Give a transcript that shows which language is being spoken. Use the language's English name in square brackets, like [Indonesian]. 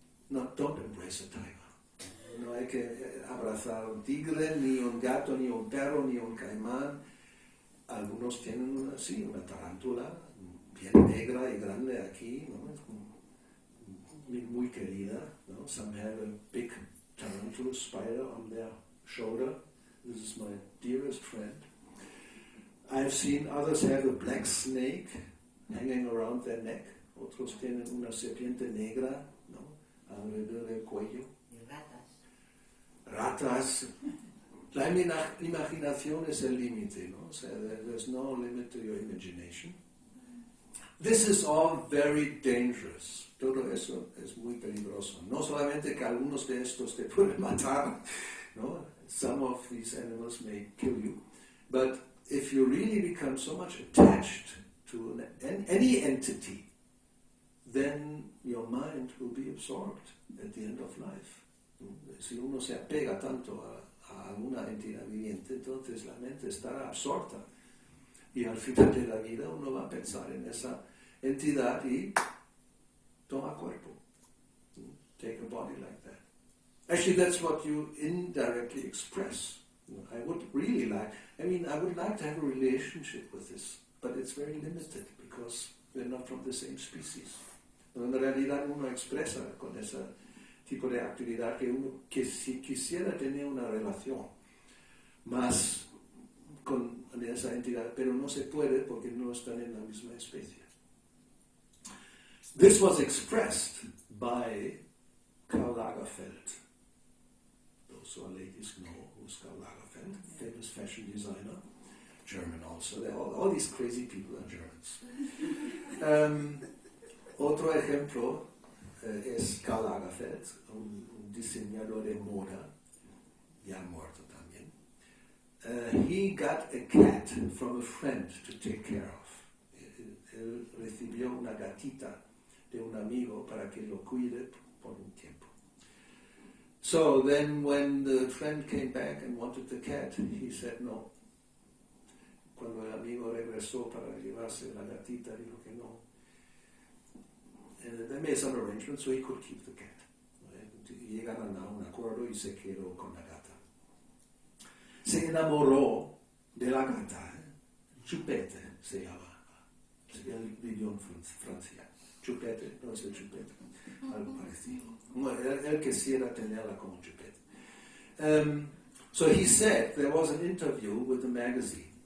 [English] Don't embrace a tiger. [Spanish] No hay que abrazar a un tigre, ni un gato, ni un perro, ni un caimán. Algunos tienen una tarántula, bien negra y grande aquí, ¿no? Muy querida, ¿no? [English] Some have a big tarantula spider on their shoulder. This is my dearest friend. I've seen others have a black snake hanging around their neck. [Spanish] Otros tienen una serpiente negra, ¿no? Alrededor del cuello. Y Ratas. La imaginación es el límite, ¿no? O sea, [English] there's no limit to your imagination. This is all very dangerous. [Spanish] Todo eso es muy peligroso. No solamente que algunos de estos te pueden matar, ¿no? [English] Some of these animals may kill you, but if you really become so much attached to any entity, then your mind will be absorbed at the end of life. [Spanish] Si uno se apega tanto a una entidad viviente, entonces la mente estará absorta. Y al final de la vida uno va a pensar en esa entidad y toma cuerpo. [English] Take a body like that. Actually, that's what you indirectly express. I would like to have a relationship with this, but it's very limited because we're not from the same species. [Spanish] En realidad uno expresa con ese tipo de actividad que si quisiera tener una relación más con esa entidad, pero no se puede porque no están en la misma especie. [English] This was expressed by Karl Lagerfeld. Those who are ladies know who's Karl Lagerfeld, famous fashion designer, German also. All these crazy people are Germans. [Spanish] Otro ejemplo es Karl Lagerfeld, un diseñador de moda, ya muerto también. [English] He got a cat from a friend to take care of. [Spanish] Él recibió una gatita de un amigo para que lo cuide por un tiempo. [English] So then when the friend came back and wanted the cat, he said no. [Spanish] Cuando el amigo regresó para llevarse la gatita, dijo que no. [English] And they made some arrangements so he could keep the cat. [Spanish] Llegaron a un acuerdo y se quedó con la gata. Se enamoró de la gata. Chupete se llama. Él vivió en Francia. Chupete, no es el chupete, algo parecido. Él quisiera tenerla como chupete. [English] So he said there was an interview with a magazine.